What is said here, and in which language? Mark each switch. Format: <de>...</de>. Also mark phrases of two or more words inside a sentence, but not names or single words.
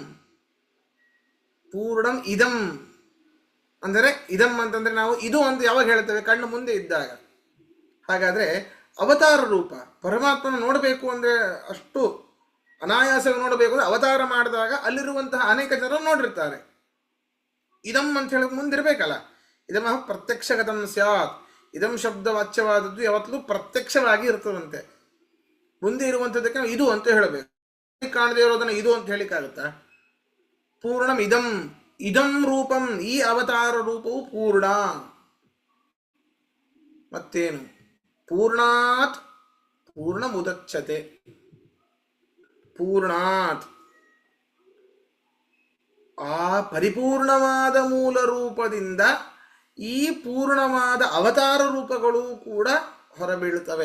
<sa>ಪೂರ್ಣಂ ಇದಂ</sa> <kn>ಅಂದರೆ ಇದಂ ಅಂತಂದ್ರೆ ನಾವು ಇದು ಅಂತ ಯಾವಾಗ ಹೇಳ್ತೇವೆ? ಕಣ್ಣು ಮುಂದೆ ಇದ್ದಾಗ. ಹಾಗಾದ್ರೆ ಅವತಾರ ರೂಪ ಪರಮಾತ್ಮನ ನೋಡಬೇಕು ಅಂದ್ರೆ ಅಷ್ಟು ಅನಾಯಾಸವಾಗಿ ನೋಡಬೇಕು ಅಂದ್ರೆ ಅವತಾರ ಮಾಡಿದಾಗ ಅಲ್ಲಿರುವಂತಹ ಅನೇಕ ಜನರು ನೋಡಿರ್ತಾರೆ. ಇದಂ ಅಂತ ಹೇಳಕ್ ಮುಂದಿರ್ಬೇಕಲ್ಲ.</kn> <sa>ಇದಂ ಪ್ರತ್ಯಕ್ಷಗತಂ ಸ್ಯಾತ್.</sa> <kn>ಇದಂ ಶಬ್ದ ವಾಚ್ಯವಾದದ್ದು ಯಾವತ್ತೂ ಪ್ರತ್ಯಕ್ಷವಾಗಿ ಇರ್ತದಂತೆ. ಮುಂದೆ ಇರುವಂಥದ್ದಕ್ಕೆ ನಾವು ಇದು ಅಂತ ಹೇಳಬೇಕು. ಕಾಣದೇ ಇರೋದನ್ನ ಇದು ಅಂತ ಹೇಳಿಕ್ಕಾಗತ್ತಾ?</kn> <sa>ಪೂರ್ಣಂ ಇದಂ. ಇದಂ ರೂಪಂ,</sa> <kn>ಈ ಅವತಾರ ರೂಪವು ಪೂರ್ಣ. ಮತ್ತೇನು?</kn> <sa>ಪೂರ್ಣಾತ್ ಪೂರ್ಣ ಮುದಚ್ಯತೆ.</sa> <kn>ಪೂರ್ಣಾತ್ ಆ ಪರಿಪೂರ್ಣವಾದ ಮೂಲ ರೂಪದಿಂದ ಈ ಪೂರ್ಣವಾದ ಅವತಾರ ರೂಪಗಳು ಕೂಡ ಹೊರಬೀಳುತ್ತವೆ.</kn>